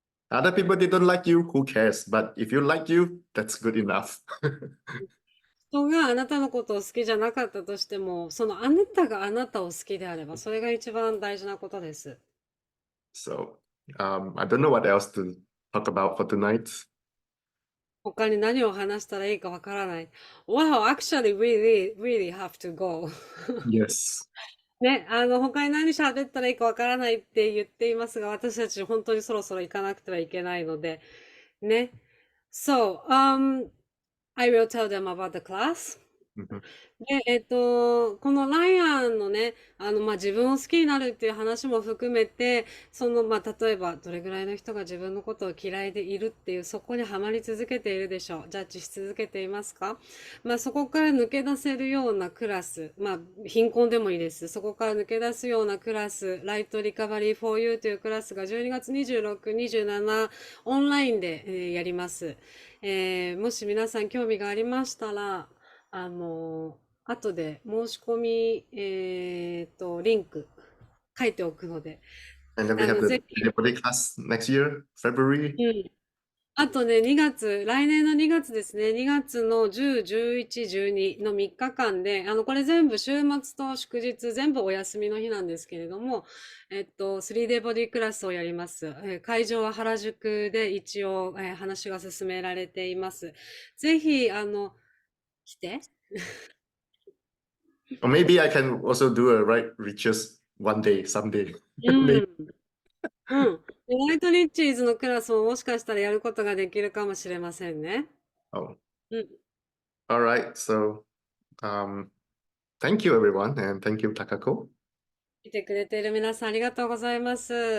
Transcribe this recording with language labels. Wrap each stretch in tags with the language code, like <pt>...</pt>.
<en>Other people they don't like you, who cares? But if you like you, that's good enough.</en> <ja>人があなたのことを好きじゃなかったとしても、そのあなたがあなたを好きであれば、それが一番大事なことです。</ja> <en>So I don't know what else to talk about for tonight.</en> <ja>他に何を話したらいいかわからない。</ja> <en>Wow, actually, we really have to go. Yes.</en> <ja>ね、他に何喋ったらいいかわからないって言っていますが、私たち本当にそろそろ行かなくてはいけないので、ね。</ja> <en>So, I will tell them about the class. Mhm.</en> <ja>で、このライアンのね、自分を好きになるっていう話も含めて、例えば、どれぐらいの人が自分のことを嫌いでいるっていう、そこにはまり続けているでしょう。ジャッジし続けていますか？そこから抜け出せるようなクラス、貧困でもいいです。そこから抜け出すようなクラス、ライトリカバリー for You というクラスが12月26、27、オンラインで、やります。もし皆さん興味がありましたら、あの、後で申し込み、リンク書いておくので、</ja> <en>And then we have the</en> <ja>ぜひ、</ja> <en>delivery class next year, February. うん。</en> <ja>あとね、来年の2月ですね、2月の10、11、12の3日間で、これ全部週末と祝日、全部お休みの日なんですけれども、3D ボディクラスをやります。会場は原宿で一応、話が進められています。ぜひ、来て。</ja> <en>Or maybe I can also do a right riches one day, someday. う Maybe. ん。うん。</en> <ja>でナイトリッチーズのクラスももしかしたらやることができるかもしれませんね。</ja> <en>Oh, うん。 all right. So um, thank you everyone, and thank you, Takako.</en> <ja>来てくれている皆さんありがとうございます。</ja>